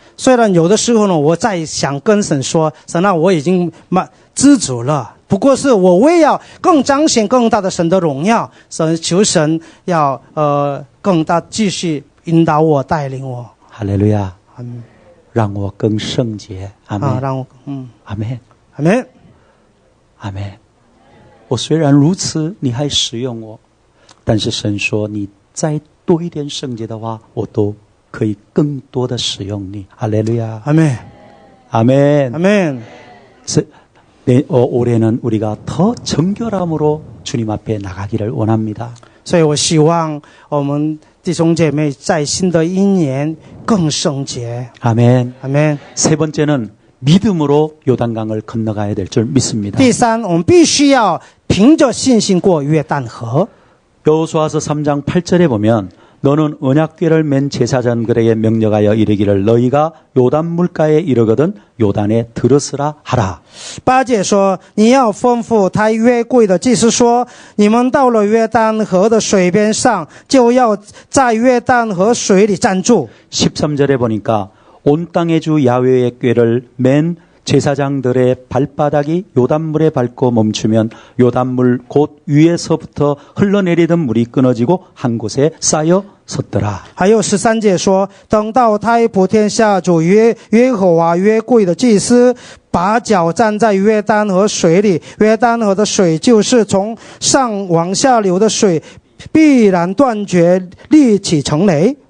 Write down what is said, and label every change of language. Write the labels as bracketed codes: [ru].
[zh] 虽然有的时候呢，我在想跟神说，神啊，我已经知足了。不过是我为要更彰显更大的神的荣耀，求神要更大继续引导我带领我。 할렐루야. 让我更圣洁。아멘. 啊，让我 [ko] 아멘. [zh] 阿门。 [ko] 아멘. [zh] 我虽然如此，你还使用我，但是神说你再多一点圣洁的话，我都可以更多的使用你。 [ko] 할렐루야. [zh] 阿门。 [ko] 아멘. [zh] 阿门。 [ko] 올해는 우리가 더 정결함으로 주님 앞에 나가기를 원합니다. [zh] 所以我希望我们弟兄姐妹在新的一年更圣洁。 [ko] 아멘. [zh] 阿门。 [ko] 세 번째는 믿음으로 요단강을 건너가야 될 줄 믿습니다. [zh] 第三，我们必须要凭着信心过约旦河。 [ko] 여호수아서 3장 8절에 보면 너는 언약궤를 맨 제사장들에게 명령하여 이르기를 너희가 요단 물가에 이르거든 요단에 들으으라 하라. [zh] 8节说，你要吩咐抬约柜的祭司说，你们到了约旦河的水边上，就要在约旦河水里站住。 [ko] 13절에 보니까 온 땅의 주 야훼의 궤를 맨 제사장들의 발바닥이 요단물에 밟고 멈추면 요단물 곧 위에서부터 흘러내리던 물이 끊어지고 한 곳에 쌓여 섰더라. [zh] 还有13节说，等到太普天下主耶和华约柜的祭司把脚站在约旦河水里，约旦河的水就是从上往下流的水，必然断绝，立起成雷。